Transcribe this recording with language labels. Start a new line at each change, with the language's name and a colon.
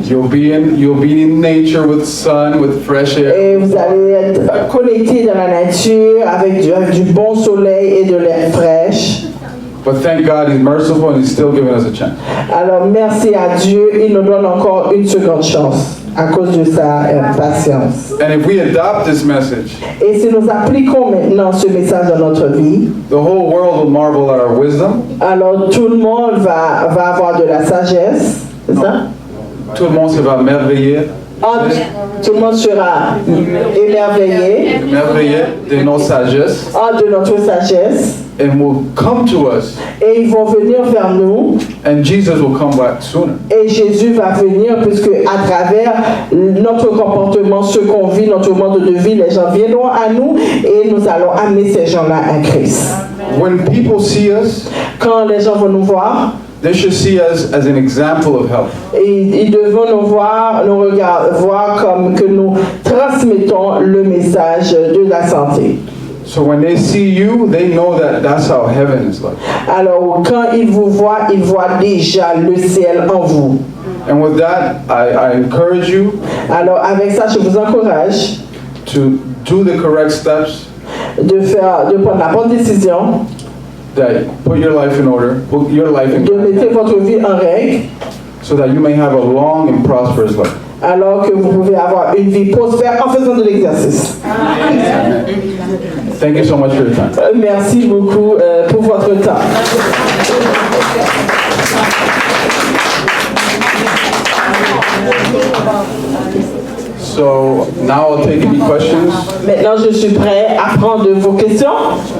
English: You'll be in nature with sun, with fresh air.
French: Et vous allez être connecté dans la nature avec du bon soleil et de l'air fraîche.
English: But thank God He's merciful and He's still giving us a chance.
French: Alors merci à Dieu, il nous donne encore une seconde chance à cause de sa patience.
English: And if we adopt this message,
French: et si nous appliquons maintenant ce message dans notre vie,
English: the whole world will marvel at our wisdom.
French: Alors tout le monde va avoir de la sagesse, c'est ça? Tout le monde se va merveiller. Tout le monde sera émerveillé de notre sagesse. De notre sagesse.
English: And will come to us.
French: Et ils vont venir vers nous.
English: And Jesus will come back sooner.
French: Et Jésus va venir puisque à travers notre comportement, ce qu'on vit, notre mode de vie, les gens viendront à nous et nous allons amener ces gens-là à Christ.
English: When people see us,
French: quand les gens vont nous voir,
English: they should see us as an example of health.
French: Et ils devront nous voir comme que nous transmettons le message de la santé.
English: So when they see you, they know that that's how heaven is like.
French: Alors quand ils vous voient, ils voient déjà le ciel en vous.
English: And with that, I encourage you.
French: Alors avec ça, je vous encourage.
English: To do the correct steps.
French: De prendre la bonne décision.
English: That put your life in order. Put your life in.
French: De mettre votre vie en règle.
English: So that you may have a long and prosperous life.
French: Alors que vous pouvez avoir une vie prospère en faisant de l'exercice.
English: Thank you so much for your time.
French: Merci beaucoup pour votre temps.
English: So now I'll take any questions.
French: Maintenant, je suis prêt à prendre vos questions.